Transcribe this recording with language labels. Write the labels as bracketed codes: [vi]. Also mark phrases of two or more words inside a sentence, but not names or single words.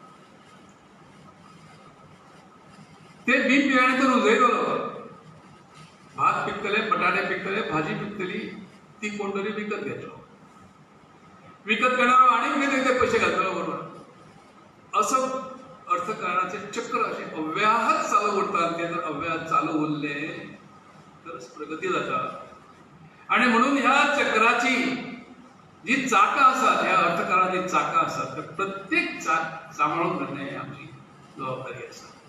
[kok] ते बी बियाणे तो रुजयतलो, भात पिकतले, बटाटे पिकतले, भाजी पिकतली, ती कोण तरी विकत घेतलो. विकत घेणारो आनी कितें ते पयशे घालतलो बरोबर. असो अर्थकारणाचे चक्र असे अव्याहत चालू उरतात. ते जर अव्याहत चालू उरले तरच प्रगती जाता. आणि म्हणून ह्या चक्राची जी चाका असतात, ह्या अर्थकारणाची चाका असतात, तर प्रत्येक चाक सांभाळून घेणे ही आमची जबाबदारी असता.